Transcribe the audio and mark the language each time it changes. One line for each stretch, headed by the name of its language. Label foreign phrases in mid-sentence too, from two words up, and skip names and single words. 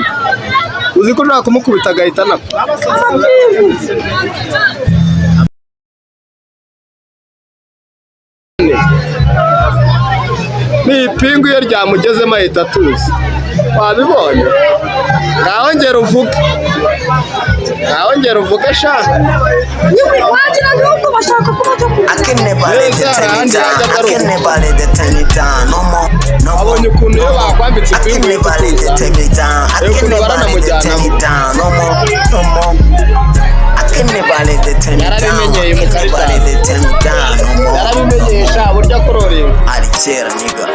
Kinyarwanda: Uzi ko ushaka kumukubita agahita anapfa. Ni ipingu iyo ryamugezemo ahita atuza. Wabibonye? Ngaho ngera uvuge sha. Wagira ngo bashaka kuba
English: I can never let them tear me down. I can never let them tear me down. No more.
Kinyarwanda: Abonye ukuntu iyo bakwambitse
English: I can never let them tear me down. I can never let them tear me down. No more. I can never let them tear me down. I can never let them tear me down. No more.
Kinyarwanda: Yarabimenyeye sha burya kuroringa. Hsrahiye.